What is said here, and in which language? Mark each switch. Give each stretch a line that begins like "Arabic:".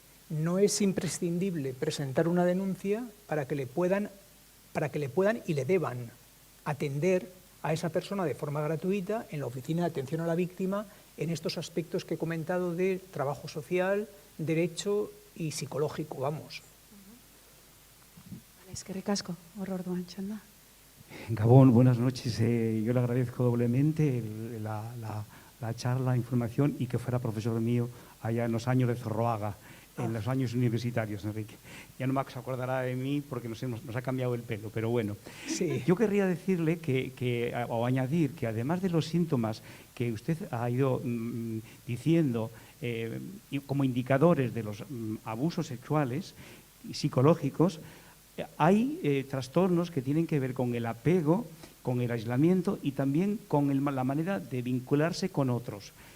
Spanish: No es imprescindible presentar una denuncia para que le puedan y le deban atender a esa persona de forma gratuita en la oficina de atención a la víctima en estos aspectos que he comentado de trabajo social, derecho y psicológico, vamos.
Basque: Eskerrik asko, hor orduan txanda. Gabón,
Spanish: buenas noches. Yo le agradezco doblemente la charla, la información y que fuera profesor mío allá en los años de Zorroaga. en los años universitarios, Enrique. Ya no Max se acordará de mí porque nos ha cambiado el pelo, pero bueno. Sí. Yo querría decirle o añadir que además de los síntomas que usted ha ido diciendo como indicadores de los abusos sexuales y psicológicos, hay trastornos que tienen que ver con el apego, con el aislamiento y también con la manera de vincularse con otros.